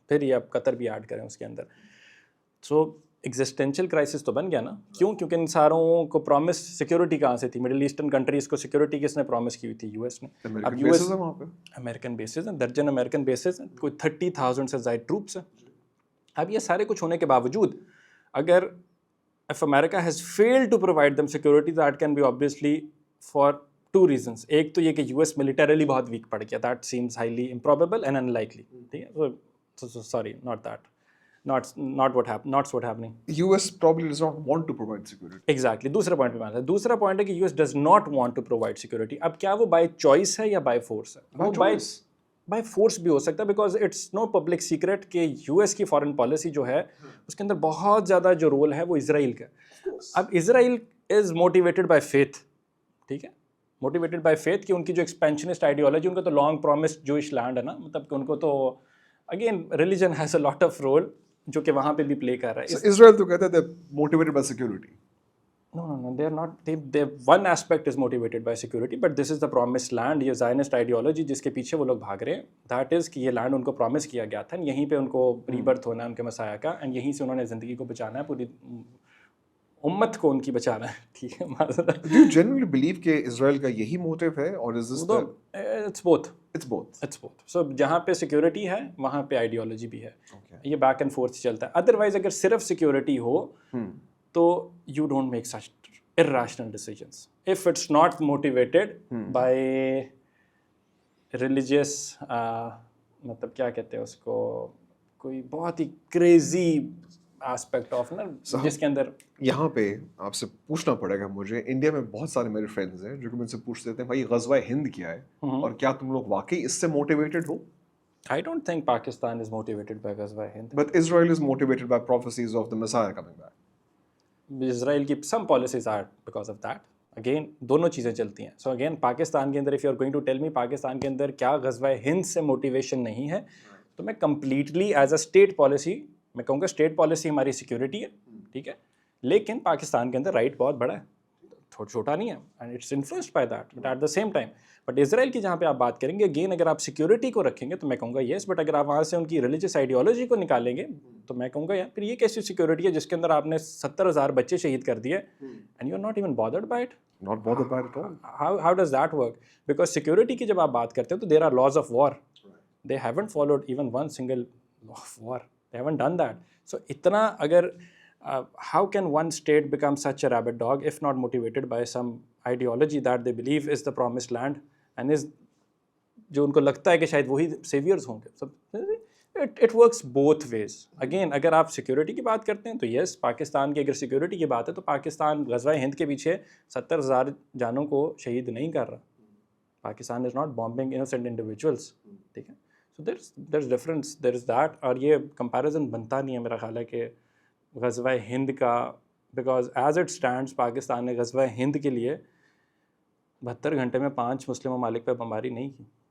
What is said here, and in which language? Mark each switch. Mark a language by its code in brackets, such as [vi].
[ur] پھر یہ اب قطر بھی ایڈ کریں اس کے اندر. سو ایگزسٹینشیل کرائسس تو بن گیا نا. کیوں؟ کیونکہ ان ساروں کو پرومس سیکورٹی کہاں سے تھی؟ مڈل ایسٹرن کنٹریز کو سیکورٹی کس نے پرومس کی ہوئی تھی؟ یو ایس نے. اب یو ایس امریکن بیسز ہیں, درجن امریکن بیسز ہیں, کوئی 30,000 سے زائد ٹروپس ہیں. اب یہ سارے کچھ ہونے کے باوجود اگر [en] if America has failed to provide them security, that can be obviously for 2 reasons. [ur] ایک تو یہ کہ [en] US militarily بہت weak پڑ گیا, that seems highly improbable and unlikely. [ur] ٹھیک ہے, [en] so sorry, not that. Not what happening. US probably does not want to provide security. Exactly. [ur] دوسرا پوائنٹ پہ مانتا ہے. دوسرا پوائنٹ ہے کہ [en] US does not want to provide security. [ur] اب کیا وہ by choice ہے یا by force ہے؟ [en] By choice. [ur] بائی فورس بھی ہو سکتا ہے, [en] because it's no public secret [ur] کہ یو ایس کی فارن پالیسی جو ہے اس کے اندر بہت زیادہ جو رول ہے وہ اسرائیل کا. اب [en] Israel is motivated by faith, [ur] ٹھیک ہے, موٹیویٹڈ بائی فیتھ کہ ان کی جو ایکسپینشنسٹ آئیڈیالوجی, ان کا تو لانگ پرومسڈ جوئش لینڈ ہے نا, مطلب کہ ان کو تو again [en] religion has a lot of role [ur] جو کہ وہاں پہ بھی پلے کر رہا ہے. اسرائیل تو کہتے ہیں motivated by security. [en] No, they are not. They one aspect is motivated by security, but this is the promised land. [ur] یہ Zionist ideology جس کے پیچھے وہ لوگ بھاگ رہے ہیں, that is کہ یہ لینڈ ان کو پرومس کیا گیا تھا, یہیں پہ ان کو ری برتھ ہونا ہے ان کے مسیح کا, اینڈ یہیں سے انہوں نے زندگی کو بچانا ہے, پوری امت کو ان کی بچانا ہے. ٹھیک ہے, [en] Do you genuinely believe [ur] کہ اسرائیل کا یہی موٹیو ہے, اور [en] is this the... It's both. It's both. It's both. [ur] So جہاں پہ سیکورٹی ہے وہاں پہ آئیڈیالوجی بھی ہے. یہ بیک اینڈ فورتھ چلتا ہے. ادروائز اگر صرف سیکورٹی ہو تو [en] you don't make such irrational decisions. If it's not motivated by religious [ur] مطلب کیا کہتے ہیں اس کو, کوئی بہت ہی کریزی آسپیکٹ آف نا, جس کے اندر یہاں پہ آپ سے پوچھنا پڑے گا مجھے. انڈیا میں بہت سارے میرے فرینڈز ہیں جو کہ مجھ سے پوچھتے تھے بھائی غزوہ ہند کیا ہے, اور کیا تم لوگ واقعی اس سے motivated ہو؟ [en] I don't think Pakistan is motivated by غزوہ ہند. But Israel is motivated by prophecies of the Messiah coming back. [ur] اسرائیل کی [en] Some policies are because of that. [ur] Again دونوں چیزیں چلتی ہیں. سو اگین پاکستان کے اندر [en] if you are going to tell me [ur] Pakistan کے اندر کیا غزوہ ہند سے موٹیویشن نہیں ہے, تو میں completely as a state policy میں کہوں گا اسٹیٹ پالیسی ہماری سیکورٹی ہے, ٹھیک ہے, لیکن پاکستان کے اندر رائٹ بہت بڑا ہے, چھوٹا نہیں ہے, [en] and it's influenced by that, but at the same time but [ur] اسرائیل کی جہاں پہ آپ بات کریں گے, اگین اگر آپ سیکورٹی کو رکھیں گے تو میں کہوں گا یس, بٹ اگر آپ وہاں سے ان کی ریلیجیس آئیڈیالوجی کو نکالیں گے تو میں کہوں گا یار پھر یہ کیسی سیکورٹی ہے جس کے اندر آپ نے 70,000 بچے شہید کر دیے [en] And you are not even bothered by it. Not bothered by it at all. How does that work? Because security [ur] کی جب آپ بات کرتے ہیں تو [en] there are laws of war. They haven't followed even one single law of war. They haven't done that. So اتنا اگر how can one state become such a rabid dog if not motivated by some ideology that they believe is the promised land and is [ur] جو ان کو لگتا ہے کہ شاید وہی سیویئرز ہوں گے. [en] It works both ways. [ur] Again اگر آپ سیکورٹی کی بات کرتے ہیں تو یس, پاکستان کی اگر سیکورٹی کی بات ہے تو پاکستان غزوہ ہند کے پیچھے 70,000 جانوں کو شہید نہیں کر رہا. [en] Pakistan is not bombing innocent individuals, [ur] ٹھیک ہے. [en] so there is difference, there is that, [ur] اور یہ کمپیریزن بنتا نہیں ہے میرا خیال ہے کہ غزوہ ہند کا, [en] because as it stands [ur] Pakistan نے غزوہ ہند کے لیے 72 گھنٹے میں 5 مسلم ممالک پہ بمباری نہیں کی.